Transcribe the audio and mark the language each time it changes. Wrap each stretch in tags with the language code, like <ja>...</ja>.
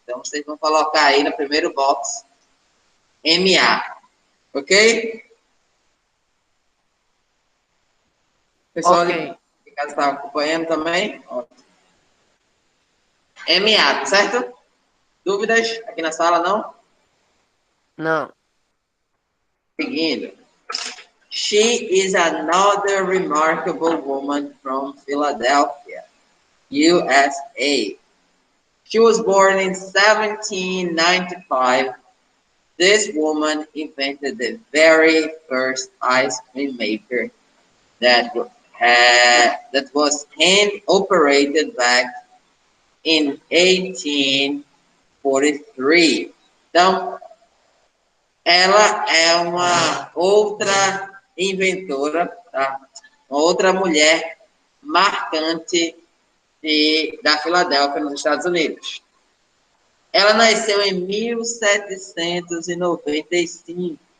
<pt>Então, vocês vão colocar aí no primeiro box M.A. Ok? Pessoal de casa está acompanhando também? M.A., tá certo? Dúvidas aqui na sala, não? Não. Seguindo.</pt> <en>She is another remarkable woman from Philadelphia, USA. She was born in 1795. This woman invented the very first ice cream maker that was hand-operated back in 1843.</en> <pt>Então, ela é uma outra inventora, tá? Uma outra mulher marcante da Filadélfia, nos Estados Unidos. Ela nasceu em 1795.</pt>